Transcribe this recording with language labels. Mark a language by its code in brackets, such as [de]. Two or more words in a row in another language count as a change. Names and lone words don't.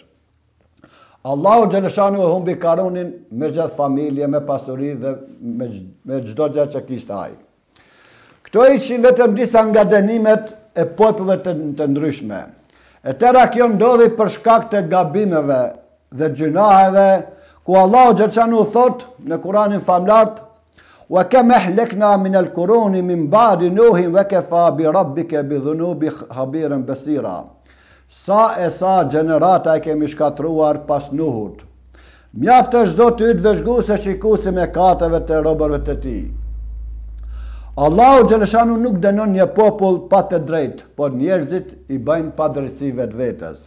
[sq] Allahu Gjeleshanu e humbi Karunin me gjithë familje, me pasuri dhe me gjdo gjë që kishte ai. Këto ishin vetëm disa nga dënimet e popujve të ndryshme. E tëra kjo ndodhi për shkak të gabimeve dhe gjunaheve, ku Allahu Gjeleshanu thot në Kuranin famlart: [ar] "وكم أهلكنا من القرون من بعد نوح وكفى بربك بذنوب خبيرا بصيرا." [sq] Sa e sa gjenerata e kemi shkatruar pas Nuhut. Mjaft është Zoti yt vëzhgues e shikuesi me katëve të robërve të tij. Allahu Gjeleshanu nuk dënon një popull pa të drejtë, por njerëzit i bëjnë pa drejtësi vetvetes.